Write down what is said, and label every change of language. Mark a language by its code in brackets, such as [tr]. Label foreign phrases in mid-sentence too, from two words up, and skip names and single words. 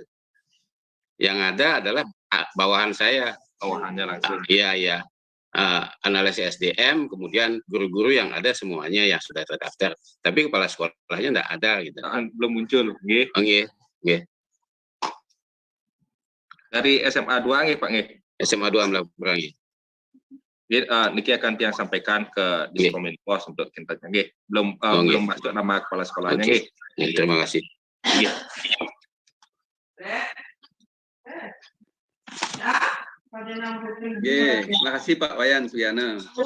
[id] Yang ada adalah bawahan saya. Bawahannya langsung. Iya. Analisis SDM, kemudian guru-guru yang ada semuanya yang sudah terdaftar. Tapi kepala sekolahnya tidak ada gitu. Belum muncul. Nggih. Dari SMA 2 nggih Pak nggih. SMA 2 Melapura nggih. Niki akan tiang sampaikan ke Diskominfo untuk tintanya nggih. Belum masuk nama kepala sekolahnya nggih. Terima kasih. Terima kasih Pak Wayan Suyana.